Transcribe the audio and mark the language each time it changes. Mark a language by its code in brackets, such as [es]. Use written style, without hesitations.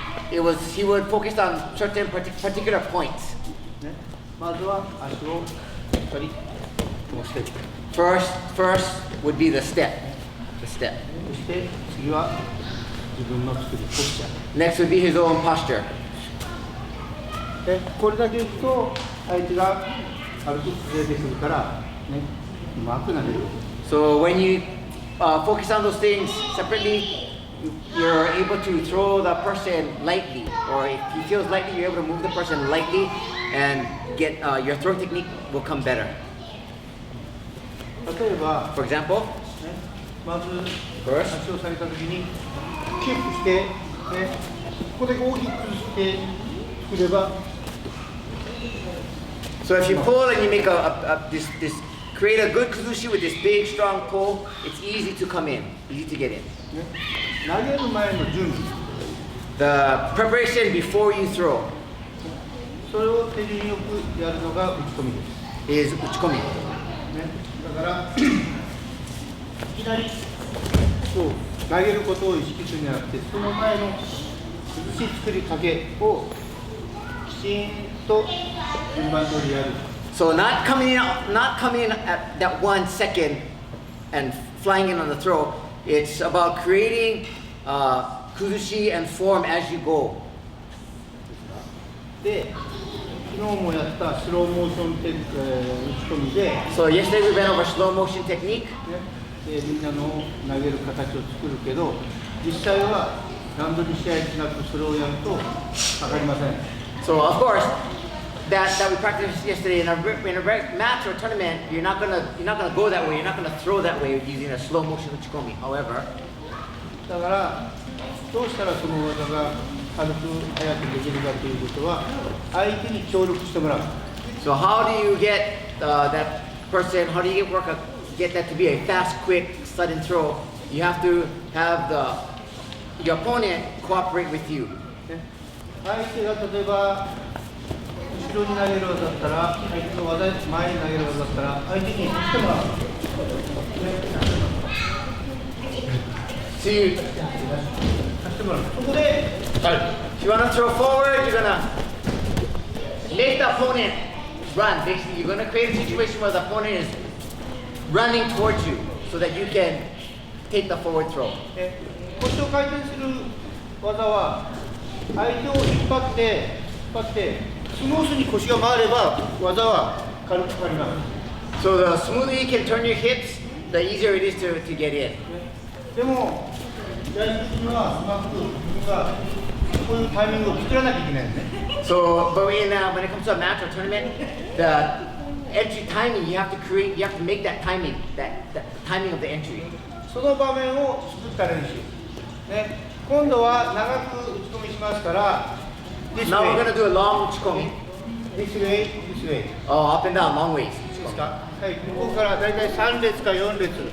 [en] He would focus on certain particular points. [ja] ね、まずは足をしっかりこうしていく。 [en] First would be the step. [ja] そして次は自分の作るポスチャー。 [en] Next would be his own posture. [ja] でこれだけいくと相手が軽く崩れてくるから、ね、うまくなれる。 [en] So when you focus on those things separately, you're able to throw the person lightly, or if he feels lightly, you're able to move the person lightly, and get your throw technique will come better. [ja] 例えば、 [en] For example, [ja] ね、まず [en] first, [ja] 足を下げたときにキープして、ね、ここで大きく崩して作れば。 [en] so if you pull and you make create a good kuzushi with this big strong pull, it's easy to come in, easy to get in. [ja] ね、投げる前の準備、 [en] The preparation before you throw [ja] それを手順よくやるのが打ち込みです。 [en] is uchikomi. [ja] ね、だからいきなりそう投げることを意識するんじゃなくて、その前の崩し作りかけをきちんと順番通りやる。 [en] So not coming in at that 1 second and flying in on the throw. It's about creating kuzushi and form as you go. [ja] で、昨日もやったスローモーション打ち込みで、ね、 [en] So yesterday we went over slow motion technique. [ja] でみんなの投げる形を作るけど、実際は何度に試合しなくそれをやるとかかりません。 [en] So of course, that we practiced yesterday in a match or tournament, you're not gonna go that way. You're not gonna throw that way using a slow motion uchikomi. However, [ja] だからどうしたらその技が軽く速くできるかということは相手に協力してもらう。 [en] so how do you get that person? How do you get that to be a fast, quick, sudden throw? You have to have your opponent cooperate with you. [ja] ね、相手が例えば後ろに投げる技だったら、相手の技前に投げる技だったら相手に来てもらう。 [en] So you, [ja] 貸してもらう。そこで [en] if you want to throw forward, you're gonna make the opponent run. Basically, you're gonna create a situation where the opponent is running towards you, so that you can take the forward throw. [ja] 腰を回転する技は相手を引っ張ってスムーズに腰が回れば技は軽くかかります。 [en] So the smoother you can turn your hips, the easier it is to get in. [ja] でもやり的にはうまく自分がこういうタイミングを作らなきゃいけないんですね。 [en] So, but when it comes to a match or tournament, the entry timing you have to make that timing, that timing of the entry. [ja] その場面を作った練習、ね、今度は長く打ち込みしますから [en] This Now we're way, gonna do a long uchikomi. this way, this way Oh, up and down, long ways. [ja] ですか、はい、ここからだいたい3列か4列